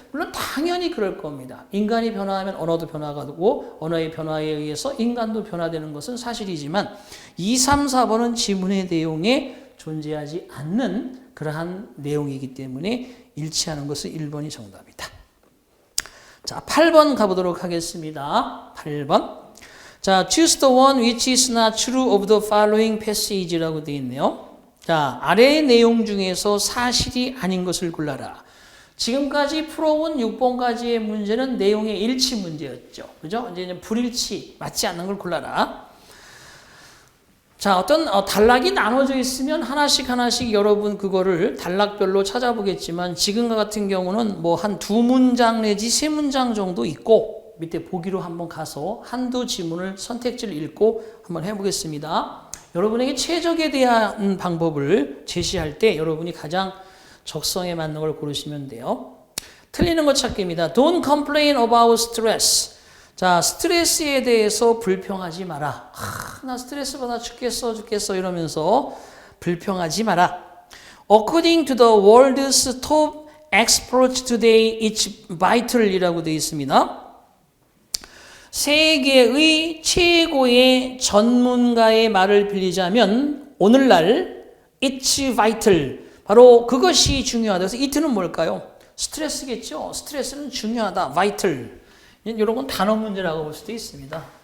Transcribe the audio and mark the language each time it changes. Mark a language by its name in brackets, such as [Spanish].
[Korean] 물론 당연히 그럴 겁니다. 인간이 변화하면 언어도 변화가 되고 언어의 변화에 의해서 인간도 변화되는 것은 사실이지만 2, 3, 4번은 지문의 내용에 존재하지 않는 그러한 내용이기 때문에 일치하는 것은 1번이 정답이다. 자, 8번 가보도록 하겠습니다. 8번. [English] 자, choose the one which is not true of the following passage [Korean] 라고 되어 있네요. 자, 아래의 내용 중에서 사실이 아닌 것을 골라라. 지금까지 풀어온 6번까지의 문제는 내용의 일치 문제였죠. 그죠? 이제 불일치, 맞지 않는 걸 골라라. 자, 어떤 단락이 나눠져 있으면 하나씩 여러분 그거를 단락별로 찾아보겠지만 지금과 같은 경우는 뭐 한 2문장 내지 3문장 정도 있고 밑에 보기로 한번 가서 한두 지문을 선택지를 읽고 한번 해보겠습니다. 여러분에게 최적에 대한 방법을 제시할 때 여러분이 가장 적성에 맞는 걸 고르시면 돼요. 틀리는 것 찾기입니다. [English] Don't complain about stress. [Korean] 자, 스트레스에 대해서 불평하지 마라. 나 스트레스 받아 죽겠어 이러면서 불평하지 마라. [English] According to the world's top experts today, it's vital [Korean] 이라고 되어 있습니다. 세계의 최고의 전문가의 말을 빌리자면 오늘날 [English] it's vital [Korean] 바로 그것이 중요하다. 그래서 it는 뭘까요? 스트레스겠죠. 스트레스는 중요하다. vital 이런 건 단어 문제라고 볼 수도 있습니다.